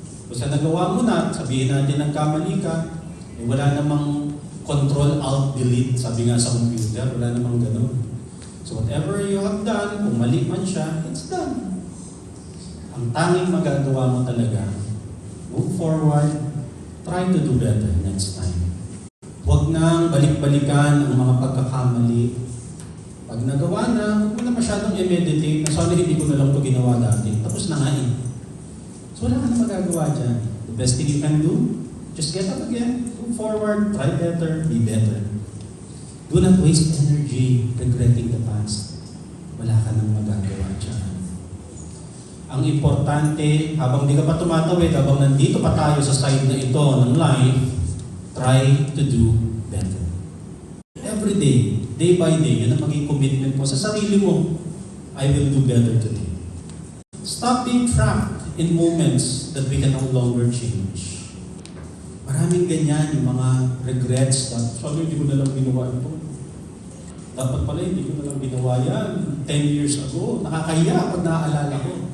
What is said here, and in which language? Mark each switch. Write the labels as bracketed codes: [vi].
[tl] Basta nagawa mo na, sabihin natin nagkamali ka, eh wala namang control alt delete, sabi nga sa computer, wala namang ganun. [en] So whatever you have done, [tl] kung mali man siya, [en] it's done. [tl] Ang tanging magagawa mo talaga, [en] move forward, try to do better next time. [tl] Huwag nang balik-balikan ang mga pagkakamali. Pag nagawa na, huwag mo na masyadong i-meditate na sana hindi ko na lang ito ginawa dati. Tapos na nga eh. So wala ka na magagawa dyan. [en] The best thing you can do, just get up again, move forward, try better, be better. Do not waste energy regretting the past. [tl] Wala ka nang magagawa dyan. Ang importante, habang di ka pa tumatawid, habang nandito pa tayo sa side na ito ng life, [en] try to do better. Every day by day, [tl] yun ang maging commitment mo sa sarili mo. [en] I will do better today. Stop being trapped in moments that we can no longer change. [tl] Maraming ganyan, yung mga regrets that, sorry, hindi ko na lang ginawa ito. Dapat pala, hindi ko na lang ginawa yan. 10 years ago, nakakahiya pag naaalala ko.